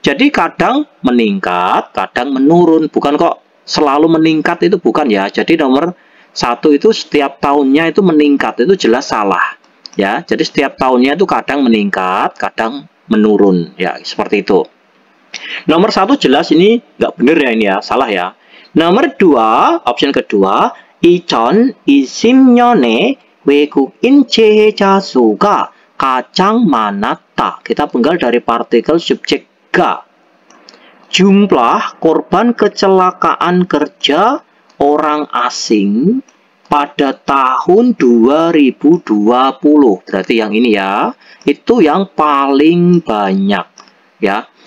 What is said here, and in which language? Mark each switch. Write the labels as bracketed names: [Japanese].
[Indonesian] Jadi kadang meningkat, kadang menurun. Bukan kok selalu meningkat, itu bukan ya. Jadi nomor 1 itu setiap tahunnya itu meningkat, itu jelas salah ya. Jadi setiap tahunnya itu kadang meningkat, kadang menurun ya, seperti itu. Nomor 1 jelas ini nggak benar ya, ini ya, salah ya. Nomor 2, option kedua, [Korean] 2020년에 외국인 재해자 수가 가장 많았다. [Indonesian] Kita penggal dari partikel subjek ga. Jumlah korban kecelakaan kerja orang asing pada tahun 2020, berarti yang ini ya, itu yang paling banyak ya.